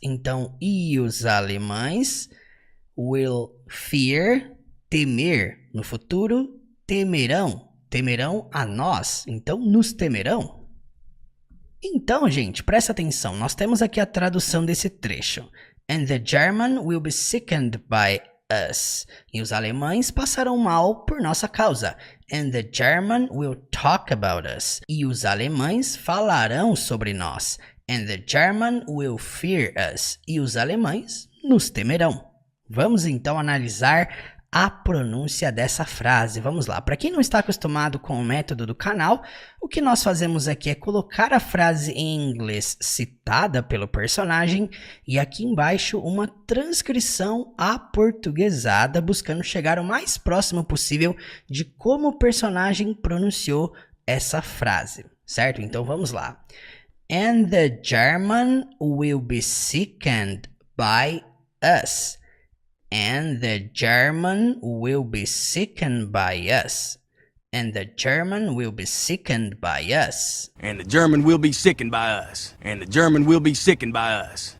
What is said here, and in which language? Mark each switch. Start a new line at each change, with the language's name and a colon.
Portuguese: Então, e os alemães
English: will fear,
Portuguese: temer. No futuro, temerão a nós, então nos temerão. Então, gente, presta atenção, nós temos aqui a tradução desse trecho.
English: And the German will be sickened by us.
Portuguese: E os alemães passarão mal por nossa causa.
English: And the German will talk about us.
Portuguese: E os alemães falarão sobre nós.
English: And the German will fear us.
Portuguese: E os alemães nos temerão. Vamos então analisar a pronúncia dessa frase. Vamos lá. Para quem não está acostumado com o método do canal, o que nós fazemos aqui é colocar a frase em inglês citada pelo personagem e aqui embaixo uma transcrição aportuguesada, buscando chegar o mais próximo possível de como o personagem pronunciou essa frase, certo? Então vamos lá.
English: And the German will be sickened by us. And the German will be sickened by us. And the German will be sickened by us. And the German will be sickened by us. And the German will be sickened by us.